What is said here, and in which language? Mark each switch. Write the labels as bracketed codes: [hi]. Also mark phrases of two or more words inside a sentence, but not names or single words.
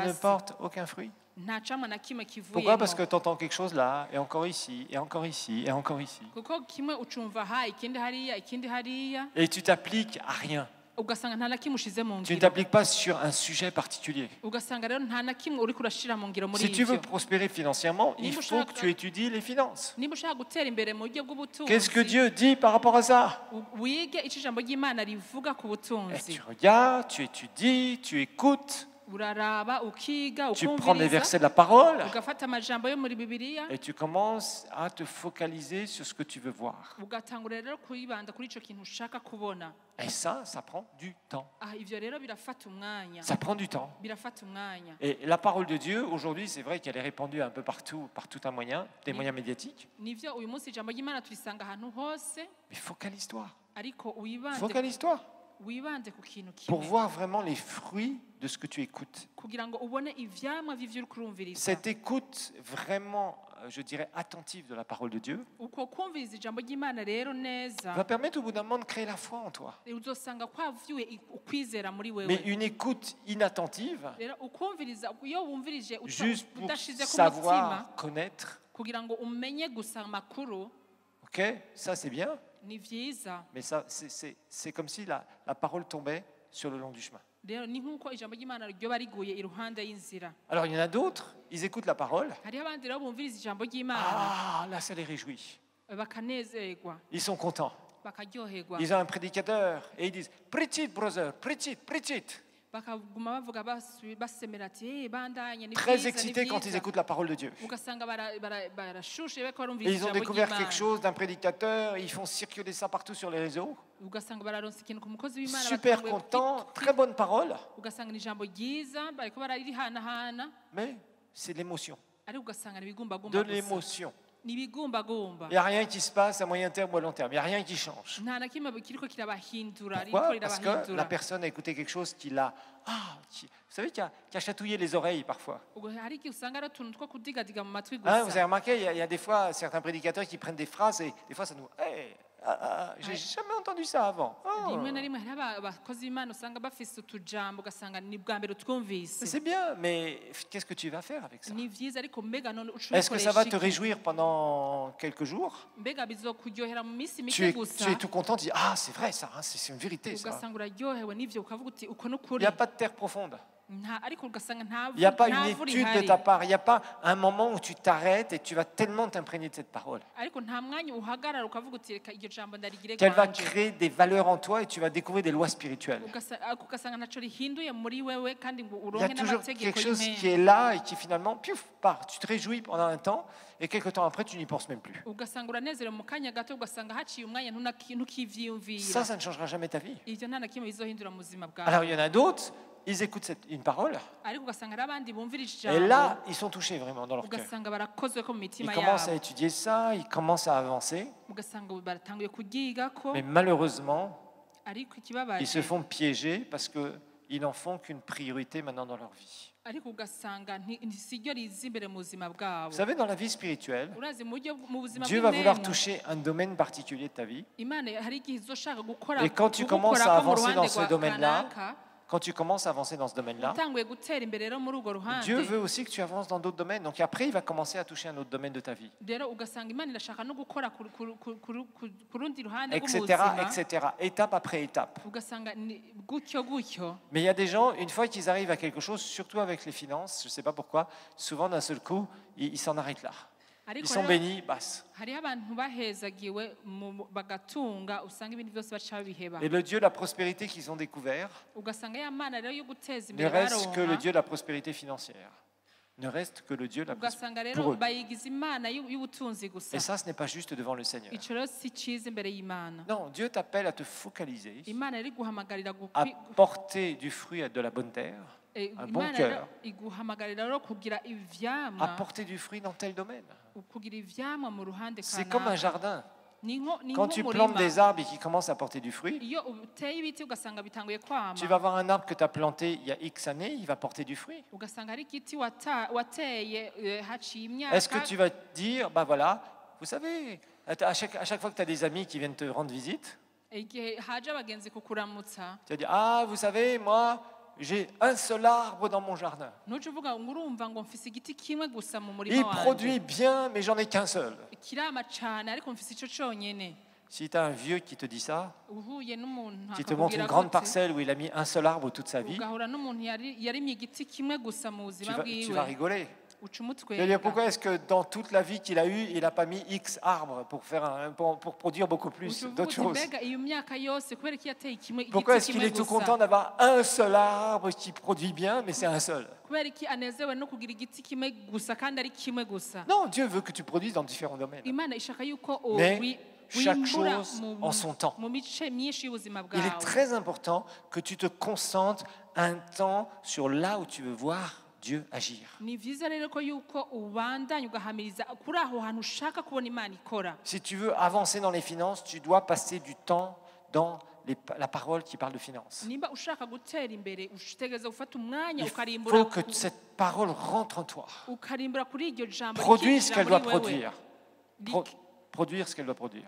[rn] hasi [fr] porte aucun fruit. [rn] nta camwa na kimwe [fr] Pourquoi? Parce que [rn] kivuyemo [fr] tu entends quelque chose là, et encore ici, et encore ici, et encore ici. [rn] kuko kimwe ucumva ikindi hariya [fr] Et tu t'appliques à rien. [rn] ugasanga nta na kimwe ushize mu [fr] Tu ne [rn] ngiro [fr] t'appliques pas sur un sujet particulier. [rn] ugasanga rero nta na kimwe uriko urashira mu ngiro muri [fr] Si tu veux [rn] ivyo. [fr] prospérer financièrement, il faut que tu étudies les finances. [rn] niba ushaka gutera imbere mu buryo [fr] Qu'est-ce que [rn] bw'ubutunzi [fr] Dieu dit par rapport à ça? [rn] wige ico ijambo ry'Imana rivuga ku [fr] Et [rn] butunzi. [fr] tu regardes, tu étudies, tu écoutes, [rn] uraraba ukiga [fr] tu prends les [rn] ukumviriza [fr] versets de la parole [rn] ugafata amajambo yo muri Bibiliya [fr] et tu commences à te focaliser sur ce que tu veux voir. [rn] ugatangura rero kwibanda kuri ico kintu ushaka kubona. [fr] Et ça prend du temps. [rn] ivyo rero birafata umwanya [fr] Ça prend du temps. [rn] birafata umwanya. [fr] Et la parole de Dieu, aujourd'hui, c'est vrai qu'elle est répandue un peu partout, par tout un moyen, des moyens médiatiques. [rn] nivyo uyu munsi ijambo ry'Imana turisanga ahantu hose [fr] Mais focalise-toi. [rn] ariko uyibande [fr] Focalise-toi. [rn] wibande ku kintu [fr] pour [rn] kimwe [fr] voir vraiment les fruits de ce que tu écoutes. [rn] kugira ngo ubone ivyamwa vy'ivyo uri kurumviriza [fr] Cette écoute vraiment, je dirais, attentive de la parole de Dieu [rn] uko kumviriza ijambo ry'Imana rero neza [fr] va permettre au bout d'un moment de créer la foi en toi. [rn] uzosanga kwavyuye ukwizera muri [fr] Mais [rn] wewe [fr] une écoute inattentive, [rn] rero ukumviriza iyo wumvirije [fr] juste pour [rn] udashize ku mutima [fr] savoir, connaître, [rn] kugira ngo umenye gusa amakuru [fr] ok, ça c'est bien, [rn] ni vyiza [fr] mais ça, c'est comme si la parole tombait sur le long du chemin. [rn] rero ni nk'uko ijambo ry'Imana ryoba riguye iruhande y'inzira [fr] Alors il y en a d'autres, ils écoutent la parole, [rn] hariho abandi rero bumviriza ijambo ry'Imana [fr] ah, là ça les réjouit, [rn] bakanezerwa [fr] ils sont contents. [rn] bakaryoherwa [fr] Ils ont un prédicateur et ils disent « [en] Preach it, brother, preach it, preach it ». [rn] bakaguma bavuga basemera ati bandanye ni [fr] Très [rn] vyiza, ni [fr] excités quand ils [rn] vyiza." [fr] écoutent la parole de Dieu. [rn] ugasanga barashushe bariko [fr] Et [rn] barumviriza [fr] ils ont [rn] ijambo [fr] découvert [rn] ry'Imana [fr] quelque chose d'un prédicateur, ils font circuler ça partout sur les réseaux. [rn] ugasanga bararonse ikintu ku mukozi w'Imana [fr] Super [rn] batanguye [fr] content, très bonne parole, [rn] ugasanga ni ijambo ryiza bariko bararihanahana [fr] mais c'est de l'émotion, [rn] ariko ugasanga ni ibigumbagumba [fr] de [rn] gusa [fr] l'émotion. [rn] ni ibigumbagumba [fr] Il n'y a rien qui se passe à moyen terme ou à long terme, il n'y a rien qui change. [rn] nta na kimwe kiriko kirabahindura [fr] Pourquoi? [rn] ririko [fr] Parce que la [rn] rirabahindura [fr] personne a écouté quelque chose qui l'a... vous savez, qui a chatouillé les oreilles parfois. [rn] ubwo hari igihe usanga ari utuntu two kudigadiga mu matwi [fr] Hein, vous avez [rn] gusa [fr] remarqué, il y a des fois certains prédicateurs qui prennent des phrases et des fois ça nous... Hey, j'ai jamais entendu ça avant. Oh. [rn] rimwe na rimwe hariho abakozi b'Imana usanga bafise utujambo ugasanga ni bwa mbere [fr] Mais [rn] twumvise [fr] c'est bien, mais qu'est-ce que tu vas faire avec ça? [rn] ni vyiza ariko mbega none [fr] Est-ce que ça va te [rn] ucubikoresha [fr] réjouir pendant quelques jours? [rn] mbega bizokuryohera mu minsi [fr] Tu [rn] mike [fr] es, [rn] gusa [fr] tu es tout content, tu dis « Ah, c'est vrai ça, hein, c'est une vérité ça. » [rn] ugasanga uraryohewe n'ivyo ukavuga uti uko [fr] Il [rn] n'ukuri [fr] n'y a pas de terre profonde. [rn] ariko ugasanga [fr] Il n'y a pas une [rn] nta vura [fr] étude de [rn] ihari [fr] ta part. Il n'y a pas un moment où tu t'arrêtes et tu vas tellement t'imprégner de cette parole [rn] ariko nta mwanya uhagarara ukavuga uti reka iryo jambo ndarigire [fr] qu'elle va [rn] kwanje [fr] créer des valeurs en toi et tu vas découvrir des lois spirituelles. [rn] ugasanga ntaco rihinduye muri wewe kandi ngo [fr] Il y a [rn] uronke [fr] toujours [rn] n'amategeko [fr] quelque chose qui [rn] y'impenzi [fr] est là et qui finalement, piouf, part. Tu te réjouis pendant un temps et quelques temps après, tu n'y penses même plus. [rn] ugasanga uranezerewe mu kanya gato ugasanga haciye umwanya ntukivyiyumvira [fr] Ça, ça ne changera jamais ta vie. [rn] ivyo nta na kimwe bizohindura mu buzima [fr] Alors, [rn] bwawe [fr] il y en a d'autres, ils écoutent une parole [rn] ariko ugasanga hari abandi bumvira [fr] et là, [rn] ijambo [fr] ils sont touchés vraiment dans leur cœur. [rn] ugasanga barakozwe ko mu [fr] Ils [rn] mitima [fr] commencent à [rn] yabo [fr] étudier ça, ils commencent à avancer, [rn] ugasanga baratanguye kuryigako [fr] mais malheureusement, [rn] ariko [fr] ils se [rn] ikibabaje [fr] font piéger parce qu'ils n'en font qu'une priorité maintenant dans leur vie. [rn] ariko ugasanga siryo riza imbere mu buzima [fr] Vous [rn] bwabo [fr] savez, dans la vie spirituelle, [rn] urazi mu buzima [fr] Dieu va vouloir [rn] bw'imwemu [fr] toucher un domaine particulier de ta vie. [rn] imana hari igihe izoshaka gukora [fr] Et quand tu commences à [rn] kugukorako mu [fr] avancer [rn] ruhande [fr] dans ce [rn] rwa [fr] domaine-là, [rn] kanaka [fr] quand tu commences à avancer dans ce domaine-là, [rn] utanguye gutera imbere rero muri urwo ruhande [fr] Dieu veut aussi que tu avances dans d'autres domaines. Donc après, il va commencer à toucher un autre domaine de ta vie, [rn] rero ugasanga imana irashaka no gukora ku rundi ruhande [fr] etc., [rn] rw'ubuzima [fr] etc., étape après étape. [rn] ugasanga gutyo gutyo [fr] Mais il y a des gens, une fois qu'ils arrivent à quelque chose, surtout avec les finances, je ne sais pas pourquoi, souvent d'un seul coup, ils s'en arrêtent là. Ils [rn] ariko [fr] sont [rn] rero [fr] bénis, basse. [rn] hariho abantu bahezagiwe bagatunga usanga ibintu byose baca babiheba [fr] Et le Dieu de la prospérité qu'ils ont découvert [rn] ugasanga ya mana rero yo guteza [fr] ne [rn] imbere [fr] reste que le [rn] baronka [fr] Dieu de la prospérité financière. Ne reste que le Dieu de la [rn] ugasanga [fr] prospérité pour [rn] rero [fr] eux. [rn] bayigiza imana y'ubutunzi gusa [fr] Et ça, ce n'est pas juste devant le Seigneur. [rn] ico rero si ciza imbere y'imana [fr] Non, Dieu t'appelle à te focaliser, [rn] imana yari guhamagarira [fr] à porter du fruit de la bonne terre, un bon [rn] imana [fr] cœur. [rn] rero iguhamagarira rero kugira [fr] à [rn] ivyamwa [fr] porter du fruit dans tel domaine. [rn] kugira ivyamwa mu ruhande [fr] C'est comme un [rn] kanaka [fr] jardin. [rn] ni [fr] Quand tu plantes [rn] nk'umurima [fr] des arbres et qu'ils commencent à porter du fruit, [rn] iyo uteye ibiti ugasanga bitanguye kwama [fr] tu vas avoir un arbre que tu as planté il y a X années, il va porter du fruit. [rn] ugasanga hari igiti wateye haciye [fr] Est-ce que [rn] imyaka [fr] tu vas te dire, bah voilà, vous savez, à chaque fois que tu as des amis qui viennent te rendre visite, [rn] igihe haje abagenzi kukuramutsa [fr] tu vas dire, ah, vous savez, moi, j'ai un seul arbre dans mon jardin. [rn] ntuce uvuga ngo urumva ngo mfise igiti kimwe gusa mu [fr] Il [rn] murima wanje [fr] produit bien, mais j'en ai qu'un seul. [rn] kirama cane ariko mfise ico conyene [fr] Si tu as un vieux qui te dit ça, [rn] uhuye n'umuntu [fr] qui te montre une grande parcelle où il a mis un seul arbre toute sa vie, [rn] ugahura n'umuntu yarimye igiti kimwe gusa mu [fr] tu [rn] buzima [fr] vas [rn] bwiwe [fr] rigoler. [rn] uca [fr] Je veux dire, [rn] umutwenga [fr] pourquoi est-ce que dans toute la vie qu'il a eue, il n'a pas mis X arbres pour produire beaucoup plus [rn] uca uvuga [fr] d'autres [rn] uti [fr] choses? [rn] mbega iyo myaka yose kubera ko yateye [fr] Pourquoi [rn] igiti [fr] est-ce qu'il [rn] kimwe [fr] est tout [rn] gusa [fr] content d'avoir un seul arbre qui produit bien, mais c'est un seul? [rn] kubera ko anezewe no kugira igiti kimwe gusa kandi ari kimwe gusa [fr] Non, Dieu veut que tu produises dans différents domaines. [rn] imana ishaka yuko [fr] Mais chaque [rn] wimbura [fr] chose en son temps. [rn] mu mice myinshi y'ubuzima [fr] Il est [rn] bwawe [fr] très important que tu te concentres un temps sur là où tu veux voir Dieu agir. [rn] ni vyiza rero ko yuko ubandanya ugahamiriza kuri aho hantu ushaka kubona imana ikora [fr] Si tu veux avancer dans les finances, tu dois passer du temps dans la parole qui parle de finances. [rn] nimba ushaka gutera imbere utegereza gufata umwanya [fr] Il [rn] ukarimbura [fr] faut que cette parole rentre en toi. [rn] ukarimbura kuri iryo jambo [fr] Produire ce [rn] rikinjira [fr] qu'elle doit [rn] muri wewe. [fr] produire. Produire ce qu'elle doit produire.